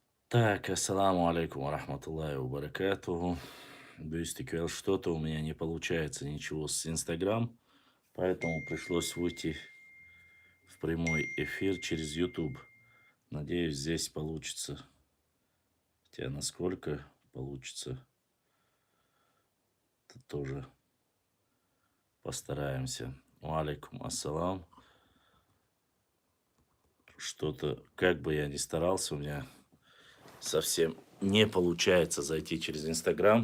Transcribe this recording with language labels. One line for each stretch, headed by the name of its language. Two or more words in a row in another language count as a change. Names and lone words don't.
Russian: Так,
Arabic: السلام عليكم ورحمة الله وبركاته. Бюстиквел,
Russian: что-то у меня не получается ничего с Инстаграм, поэтому пришлось выйти в прямой эфир через YouTube. Надеюсь, здесь получится. Хотя насколько получится, это тоже постараемся.
Arabic: عليكم السلام.
Russian: Что-то, как бы я ни старался, у меня совсем не получается зайти через Инстаграм.